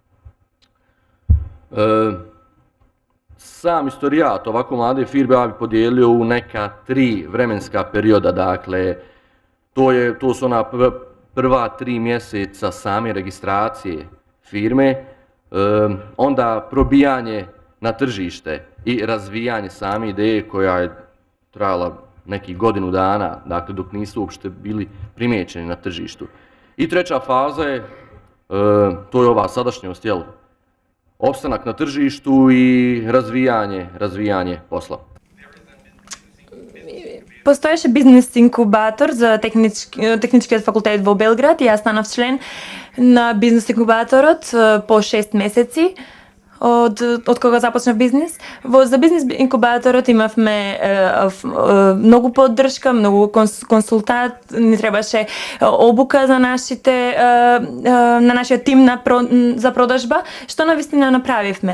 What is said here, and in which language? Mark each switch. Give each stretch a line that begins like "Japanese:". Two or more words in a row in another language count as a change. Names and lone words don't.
Bosnian: Sam istorijat ovako mlade firme ja bi podijelio u neka 3 vremenska perioda, dakle to su ona prva 3 mjeseca same registracije firme, onda probijanje na tržište i razvijanje same ideje koja je trajala nekih godinu dana, dakle dok nisu uopšte bili primijećeni na tržištu. I treća faza je, to je ova sadašnjost, jel? Opstanak na tržištu i razvijanje posla.
Macedonian: Постоеше бизнес инкубатор за техничкиот факултет во Белград и јас станав член на бизнес инкубаторот по 6 месеци од кога започнав бизнес. За бизнес инкубаторот имавме многу поддршка, многу консултат, ни требаше обука за на нашиот тим за продажба, што навистина направивме.